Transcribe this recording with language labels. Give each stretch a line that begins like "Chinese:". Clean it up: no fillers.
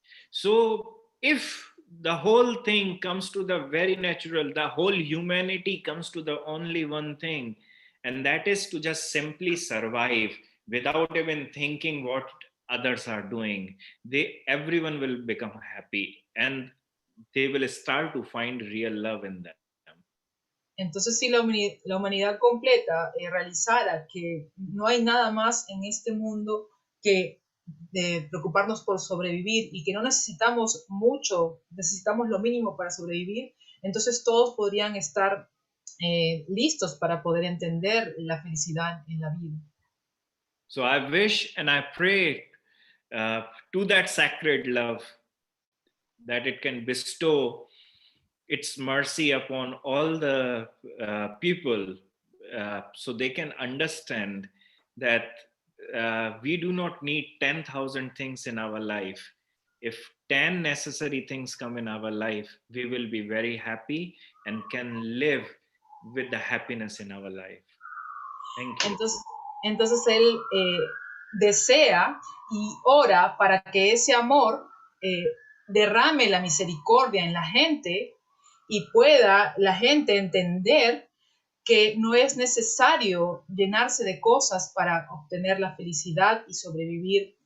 English: So, if the whole thing comes to the very natural, the whole humanity comes to the only one thing, and that is to just simply survive without even thinking what others are doing, everyone will become happy and they will start to find real love in them.
Spanish: Entonces, si la humanidad completa realizara que no hay nada más en este mundo que de preocuparnos por sobrevivir y que no necesitamos mucho, necesitamos lo mínimo para sobrevivir, entonces todos podrían estar listos para poder entender la felicidad en la vida.
English: So I wish and I pray to that sacred love that it can bestow its mercy upon all the people so they can understand that we do not need 10,000 things in our life. If 10 necessary things come in our life, we will be very happy and can live with the happiness in our life. Thank you.
Spanish: Entonces él desea y ora para que ese amor derrame la misericordia en la gente y pueda la gente entender que no es necesario llenarse de cosas para obtener la felicidad y sobrevivir